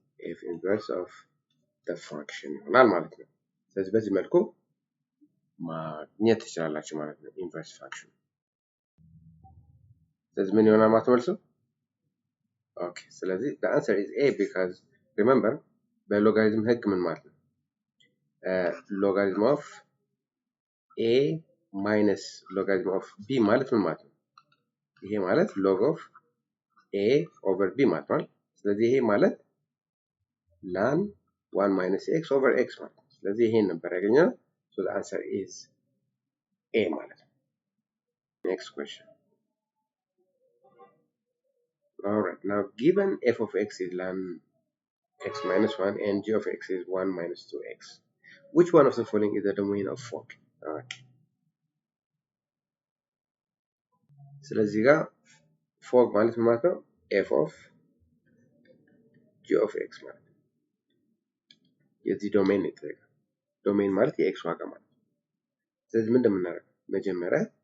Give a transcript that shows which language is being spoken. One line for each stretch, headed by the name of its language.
English: f inverse of the function
Amharic: ይሆናል ማለት ነው። ስለዚህ በዚህ መልኩ ማግኘት ትችላላችሁ ማለት ነው ኢንቨርስ ፋንክሽን። ስለዚህ ምን ይሆናል ማለት መልሱ? ኦኬ ስለዚህ
English: the answer is a because remember
Amharic: በሎጋሪዝም ህግ ምን ማለት ነው? ሎጋሪዝም ኦፍ a ማይነስ ሎጋሪዝም ኦፍ b ማለት ምን ማለት ነው? ይሄ ማለት
English: log of a over b
Amharic: ማለት ነው። ስለዚህ ይሄ ማለት
English: ln 1 minus x over x
Amharic: ማለት ነው። ስለዚህ ይሄን ነበር ያገኘነው።
English: so the answer is a
Amharic: ማለት ነው።
English: next question. Alright, now given f of x is ln x minus 1 and g of x is 1 minus 2x, which one of the following is the domain of fork? Okay.
Amharic: ስለዚህ ጋር ፎግ ማለት ማለት ነው
English: f of g of x
Amharic: ማለት ነው። የዚህ ዶሜን ነው የተጠየቀው። ዶሜን ማለት የኤክስ ዋጋ ማለት ነው። ስለዚህ ምን እንደምናደርገው መጀመሪያ